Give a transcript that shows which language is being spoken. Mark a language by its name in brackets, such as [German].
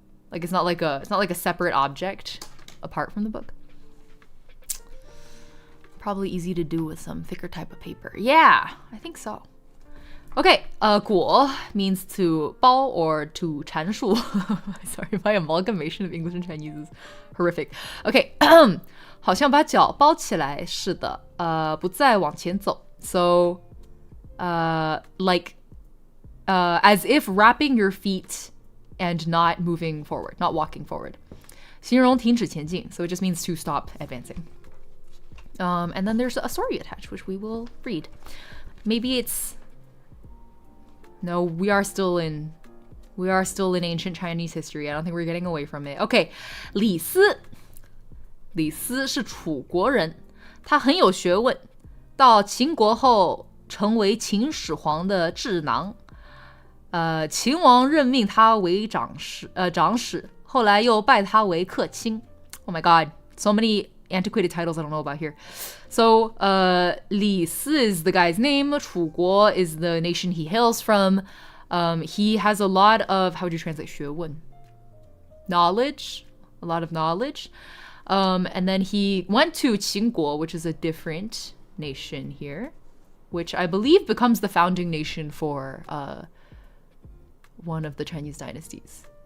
[English] Like it's not like a separate object apart from the book. Probably easy to do with some thicker type of paper. Yeah, I think so. Okay, 裹 means to 包 or to 阐述. Sorry, my amalgamation of English and Chinese is horrific. [Chinese] Okay, 好像把脚包起来似的，不再往前走. [English] So, like, as if wrapping your feet and not moving forward, not walking forward. [Chinese] 形容停止前进, [English] so it just means to stop advancing. And then there's a story attached, which we will read. Maybe it's... No, we are still in ancient Chinese history. I don't think we're getting away from it. [Chinese] Okay, 李斯是楚国人，他很有学问，到秦国后成为秦始皇的智囊。秦王任命他为长史，后来又拜他为客卿。 [English] Oh my god, so many antiquated titles I don't know about here. So, 李斯 is the guy's name. 楚国 is the nation he hails from. He has a lot of, how would you translate 学问? Knowledge. A lot of knowledge. And then he went to Qingguo, which is a different nation here, which I believe becomes the founding nation for one of the Chinese dynasties.